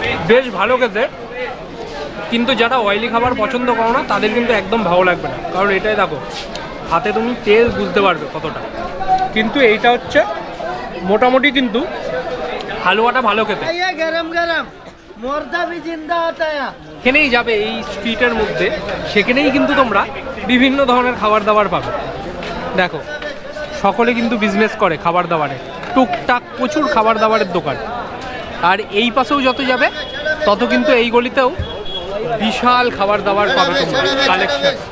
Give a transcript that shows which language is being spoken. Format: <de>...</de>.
<bn>বেশ ভালো খেতে, কিন্তু যারা অয়েলি খাবার পছন্দ করো না তাদের কিন্তু একদম ভালো লাগবে না, কারণ এটাই দেখো হাতে তুমি তেল বুঝতে পারবে কতটা। কিন্তু এইটা হচ্ছে মোটামুটি কিন্তু হালুয়াটা ভালো খেতে।</bn> <hi>गरम गरम मुर्दा भी जिंदा होता है।</hi> <bn>এখানেই যাবে এই স্ট্রিটের মধ্যে, সেখানেই কিন্তু তোমরা বিভিন্ন ধরনের খাবার দাবার পাবে। দেখো সকলে কিন্তু বিজনেস করে খাবার দাবারে, টুকটাক প্রচুর খাবার দাবারের দোকান। আর এই পাশেও যত যাবে তত কিন্তু এই গলিতেও বিশাল খাবার দাবার পাবে তোমরা, কালেকশন।</bn>